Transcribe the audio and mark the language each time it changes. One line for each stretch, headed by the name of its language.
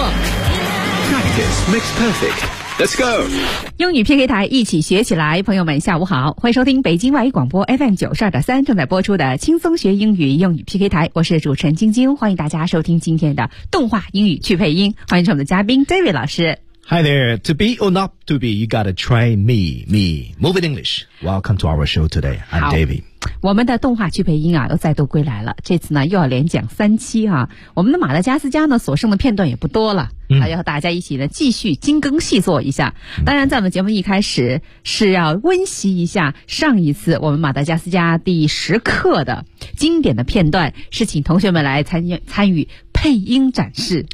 English: Practice makes perfect. Let's go!
Chinese: 英语 PK 台，一起学起来。朋友们下午好，欢迎收听北京外语广播 FM92.3 正在播出的轻松学英语英语 PK 台，我是主持人晶晶，欢迎大家收听今天的动画英语去配音，欢迎我们的嘉宾 David 老师。
English: Hi there, to be or not to be, you gotta try me, me, moving English. Welcome to our show today, I'm David.
Chinese: 我们的动画去配音啊又再度归来了，这次呢又要连讲三期啊。我们的马达加斯加呢所剩的片段也不多了，还要和大家一起呢继续精耕细作一下。当然在我们节目一开始是要温习一下上一次我们马达加斯加第十课的经典的片段，是请同学们来参与配音展示。